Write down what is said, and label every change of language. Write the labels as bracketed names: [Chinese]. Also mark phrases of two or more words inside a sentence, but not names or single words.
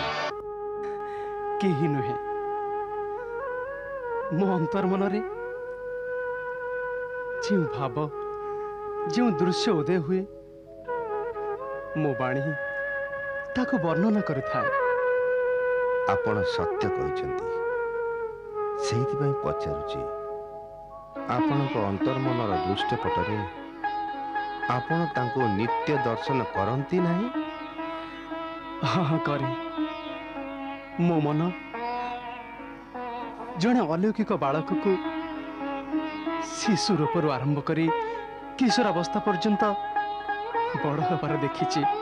[Odia] କେହି ନୁହେ ମୋ ଅନ୍ତର ମନରେ ଯୋ ଭାବ ଯୋ ଦୃଶ୍ୟ ଉଦୟ ହୁଏ ମୋ ବାଣୀ ତାକୁ ବର୍ଣ୍ଣନା କରିଥାଏ। ଆପଣ ସତ୍ୟ କହିଛନ୍ତି। ସେଇଥିପାଇଁ ପଚାରୁଛି, ଆପଣଙ୍କ ଅନ୍ତର୍ମନର ଦୃଷ୍ଟିପଟରେ ଆପଣ ତାଙ୍କୁ ନିତ୍ୟ ଦର୍ଶନ କରନ୍ତି ନାହିଁ? ହଁ କରେ। ମୋ ମନ ଜଣେ ଅଲୌକିକ ବାଳକକୁ ଶିଶୁ ରୂପରୁ ଆରମ୍ଭ କରି କିଶୋର ଅବସ୍ଥା ପର୍ଯ୍ୟନ୍ତ ବଡ଼ ହେବାର ଦେଖିଛି।